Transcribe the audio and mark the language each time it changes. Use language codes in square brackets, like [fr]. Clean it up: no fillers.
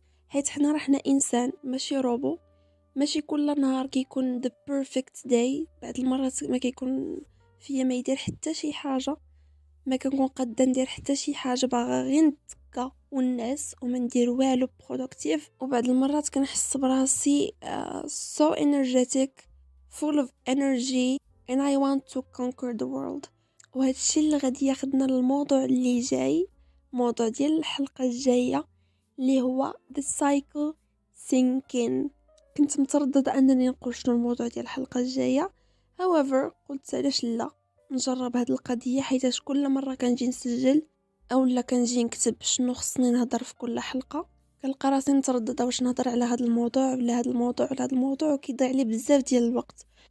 [ar] حيت حنا رحنا انسان ماشي روبو، ماشي كل نهار كيكون [en] the perfect day. [ar] بعض المرات ما كيكون فيا ما يدير حتى شي حاجه، ما كنكون قادة ندير حتى شي حاجه، باغا غير نتكا والناس وما ندير والو [en] productive. [ar] وبعض المرات كنحس براسي [en] so energetic, full of energy and I want to conquer the world. [ar] وهذا الشيء اللي غادي ياخدنا للموضوع اللي جاي، موضوع ديال الحلقه الجايه اللي هو [en] the cycle thinking. [ar] كنت متردده انني نقول شنو الموضوع ديال الحلقه الجايه، [en] however [ar] قلت علاش لا نجرب هاد القضيه، حيت كل مره كنجي نسجل او لا كنجي نكتب شنو خصني نهضر في كل حلقه كنلقى راسي متردده واش نهضر على هذا الموضوع ولا هذا الموضوع ولا هذا الموضوع، وكيضيع لي بزاف ديال الوقت.